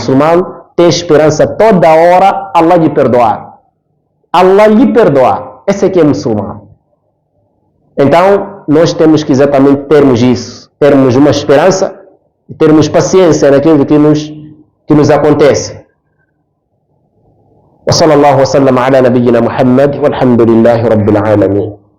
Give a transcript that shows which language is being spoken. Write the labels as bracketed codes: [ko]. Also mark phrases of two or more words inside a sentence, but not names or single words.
[pt] Muçulmano tem esperança toda hora Allah lhe perdoar. Allah lhe perdoar. Esse aqui é muçulmano. Então, nós temos que exatamente termos isso. Termos uma esperança e termos paciência naquilo que nos acontece. [ar] وصلى الله وسلم على نبينا محمد والحمد لله رب العالمين.